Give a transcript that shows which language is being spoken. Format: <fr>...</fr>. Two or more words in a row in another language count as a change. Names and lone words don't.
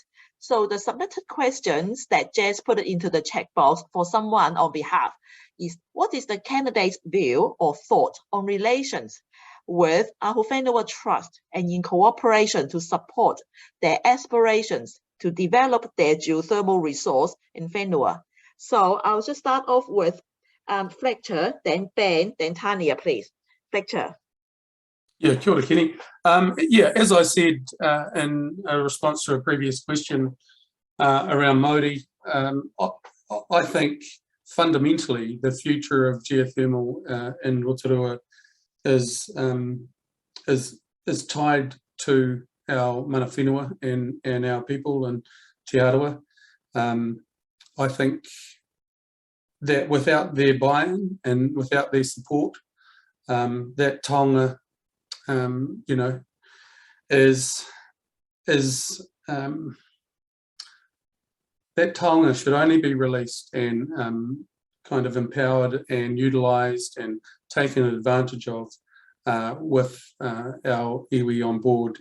<en>So the submitted questions that Jess put it into the chat box for someone on behalf is, what is the candidate's view or thought on relations with Aotearoa Trust and in cooperation to support their aspirations to develop their geothermal resource in Whenua? So I'll just start off with Fletcher, then Ben, then Tanya, please. Fletcher. Yeah,</en> <mi>kia ora, Kenny.</mi> <en>Yeah, as I said in a response to a previous question around Māori, I think fundamentally the future of geothermal in Rotorua is tied to our</en> <mi>mana whenua</mi> <en>and our people and Te Arawa. I think that without their buy-in and without their support, that Taonga, you know, that Taonga should only be released and kind of empowered and utilised and taken advantage of with our iwi on board.</en>